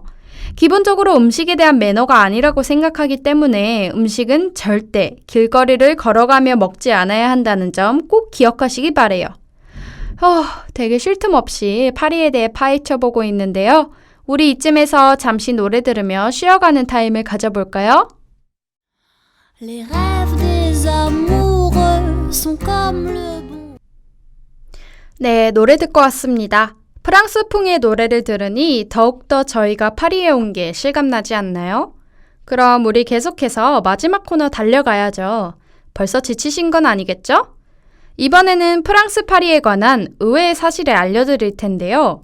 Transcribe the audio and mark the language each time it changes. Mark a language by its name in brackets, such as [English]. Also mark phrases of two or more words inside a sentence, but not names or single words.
[Korean] 기본적으로 음식에 대한 매너가 아니라고 생각하기 때문에 음식은 절대 길거리를 걸어가며 먹지 않아야 한다는 점 꼭 기억하시기 바래요. 되게 쉴 틈 없이 파리에 대해 파헤쳐보고 있는데요. 우리 이쯤에서 잠시 노래 들으며 쉬어가는 타임을 가져볼까요? [French] Les rêves des amoureux sont comme le bon. [Korean] 네, 노래 듣고 왔습니다. 프랑스풍의 노래를 들으니 더욱더 저희가 파리에 온 게 실감나지 않나요? 그럼 우리 계속해서 마지막 코너 달려가야죠. 벌써 지치신 건 아니겠죠? 이번에는 프랑스 파리에 관한 의외의 사실을 알려드릴 텐데요.